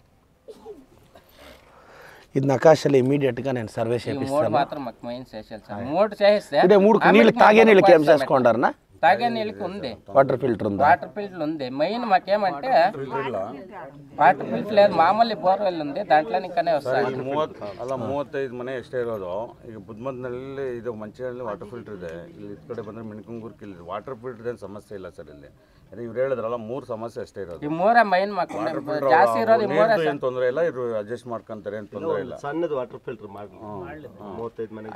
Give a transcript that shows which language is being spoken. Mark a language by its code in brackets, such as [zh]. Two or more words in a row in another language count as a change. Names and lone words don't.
[te] ఇది నకాశలు ఇమీడియట్గా నేను సర్వే చేపిస్తాను మాత్రం మాకు మెయిన్ చేసేది సార్ మూడు చేస్తే నీళ్ళు తాగే నీళ్ళకి ఏం చేసుకుంటారనా తాగే నీళ్ళకి ఉంది వాటర్ ఫిల్టర్ ఉంది ఉంది మెయిన్ మాకేమంటే వాటర్ ఫిల్టర్ లేదు మామూలు బోర్వెల్ ఉంది దాంట్లో ఇంకానే వస్తాయి [kn] 35 ಮನೆ ಎಷ್ಟೇ ಇರೋದು ಈಗ ಬುದ್ಧಮಂತನಲ್ಲಿ ಇದು ಮಂಚಿನಲ್ಲಿ ವಾಟರ್ ಫಿಲ್ಟರ್ ಇದೆ ಇಲ್ಲಿ ಈ ಕಡೆ ಬಂದರೆ ಮಿಣಕಂಗೂರ್కి ಇಲ್ಲಿ ವಾಟರ್ ಫಿಲ್ಟರ್ ಏನು ಸಮಸ್ಯೆ ಇಲ್ಲ ಸರ್ ಇಲ್ಲಿ ಅದೇ ಇವ್ರು ಹೇಳಿದ್ರಲ್ಲ 3 ಸಮಸ್ಯೆ ಅಷ್ಟೇ ಇರೋದು ಈ ಮೂರೇ ಮೈನ್ ಮಾಕು ಜಾಸ್ತಿ ಇರೋದು ಈ ಮೂರೇ ಏನು ತೊಂದರೆ ಇಲ್ಲ ಇವರು ಅಡ್ಜಸ್ಟ್ ಮಾಡ್ಕೊಂತಾರೆ ಏನು ತೊಂದರೆ ಇಲ್ಲ ಸಣ್ಣದು ವಾಟರ್ ಫಿಲ್ಟರ್ ಮಾಡಿ 35 ಮನೆ